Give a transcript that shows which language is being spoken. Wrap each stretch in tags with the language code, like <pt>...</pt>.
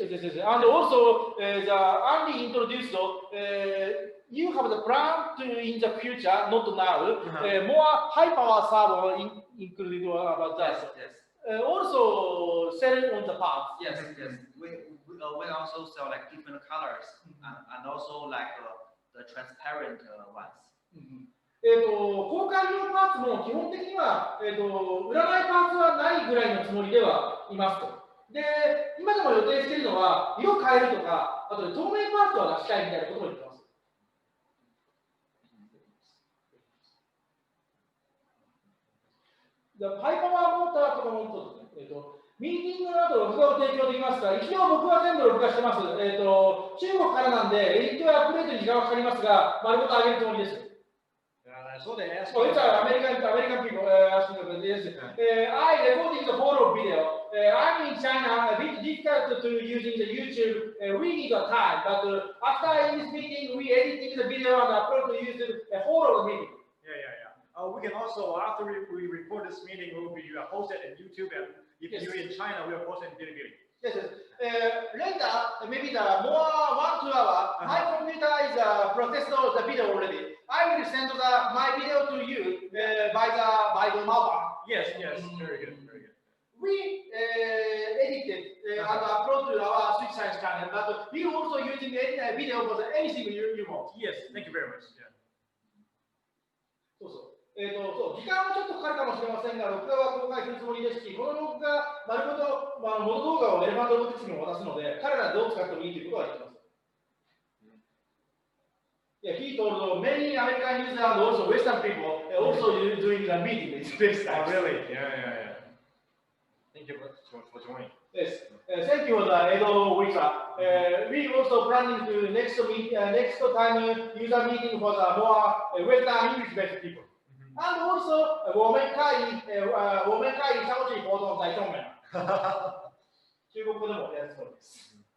<en>And also, the only introduced, you have the plan to in the future, not now, more high power server included about that. Yes. Also, sell on the parts. Yes. We also sell like different colors and also like the transparent ones.</en> <ja>交換用パーツも基本的には、売らないパーツはないぐらいのつもりではいますと。で、今でも予定しているのは、色変えるとか、あとで透明パーツは出したいみたいなことも言ってます。ハイパワーモーターとかもそうですね。ミーティングの後、録画を提供できますが、一応僕は全部録画してます。中国からなんで、エディトやアップデートに時間がかかりますが、丸ごと上げるつもりです。</ja> <en>So they asked it's American people asking about this. I recording the whole video. I'm in China, a bit difficult to using the YouTube. We need a time, but after this meeting, we editing the video and upload to YouTube the whole of the meeting. Yeah. We can also, after we record this meeting, we will be posted on YouTube, and if you're in China, we will post it in Bilibili. Yes. Later, maybe the more 1-2 hours, my computer is processed the video already. I will send my video to you by the mobile. Yes. Very good. We edited and upload to our Switch Science channel, but we also using video for anything you want. Yes, thank you very much.</en> <ja>時間はちょっとかかるかもしれませんが、録画は公開するつもりですし、この録画、丸ごと、元動画をエレファントロボティクスにも渡すので、彼らどう使ってもいいということは言ってます。</ja> <en>He told many American users and also Western people also doing the meeting in space time. Oh, really? Yeah. Thank you for joining. Yes. Thank you for the Edo Wika. We also planning to next time user meeting for the more Western English-based people. And also,</en> <zh>我们可以相互活动在上面。</zh> <ja>中国語でもやるそうです。</ja>